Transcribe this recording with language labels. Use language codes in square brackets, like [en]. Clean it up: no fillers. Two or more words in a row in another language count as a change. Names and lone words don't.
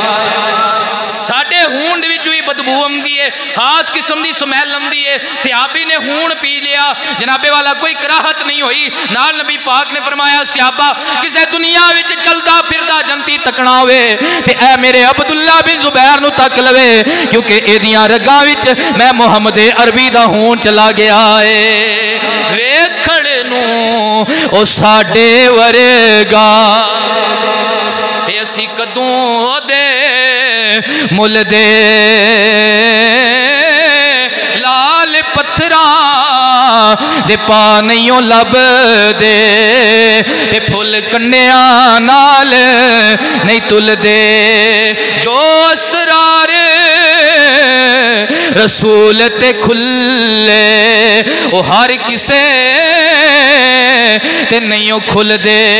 [pa] ساڈے خون دے وچ وی بدبو آندی ہے، خاص قسم دی سمیل آندی ہے، صحابی نے خون پی لیا جناب والا کوئی کراہت نہیں ہوئی، نال نبی پاک نے فرمایا صحابہ کسے دنیا وچ چلدا پھردا جنتی تکنا ہوئے تے اے میرے عبداللہ بن زبیر نو تک لوے، کیونکہ اے دیاں رگاں وچ میں محمد عربی دا خون چلا گیا ہے۔ ویکھن نو او ساڈے ورگا تے اسی کدوں دے مل دے لال پتھراں دے پا نہیں لب دے تے پھل کنیاں نال نہیں تل دے، جو اسرار رسول تے کھلے او ہر کسے تے نہیں کھل دے۔